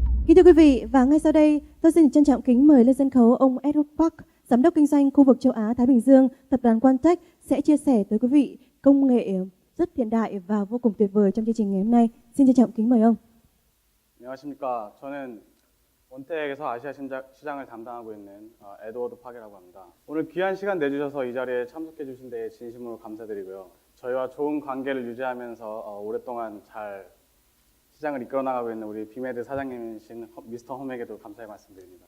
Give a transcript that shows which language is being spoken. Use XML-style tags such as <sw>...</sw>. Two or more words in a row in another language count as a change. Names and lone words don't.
<vi>Kính thưa quý vị, và ngay sau đây, tôi xin trân trọng kính mời lên sân khấu ông Edward Park, Giám đốc Kinh doanh khu vực châu Á Thái Bình Dương, tập đoàn Quantech sẽ chia sẻ tới quý vị công nghệ rất hiện đại và vô cùng tuyệt vời trong chương trình ngày hôm nay. Xin trân trọng kính mời ông.</vi> <ko>안녕하십니까. 저는 원텍에서 아시아 시장을 담당하고 있는 에드워드 팍이라고 합니다. 오늘 귀한 시간 내주셔서 이 자리에 참석해 주신 데 진심으로 감사드리고요. 저희와 좋은 관계를 유지하면서 오랫동안 잘 시장을 이끌어 나가고 있는 우리 비메드 사장님이신 미스터 홈에게도 감사의 말씀드립니다.</ko>